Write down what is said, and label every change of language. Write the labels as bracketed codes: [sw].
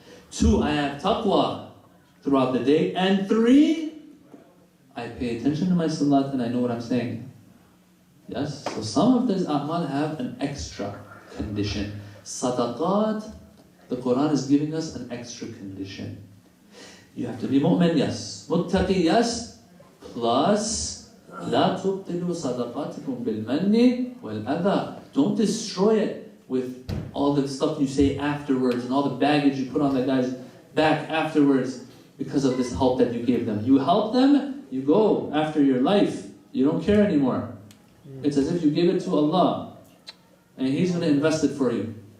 [en] 2, I have taqwa throughout the day. And 3, I pay attention to my salat and I know what I'm saying. Yes? So some of these a'mal have an extra condition. Sadaqat, the Quran is giving us an extra condition. You have to be mu'min, yes. Muttaqi, yes. Plus, [ar] لا تبطلوا صدقاتكم بالمن والأذى. [en] Don't destroy it with all the stuff you say afterwards and all the baggage you put on that guy's back afterwards because of this help that you gave them. You help them, you go after your life. You don't care anymore. It's as if you gave it to Allah and He's going to invest it for you.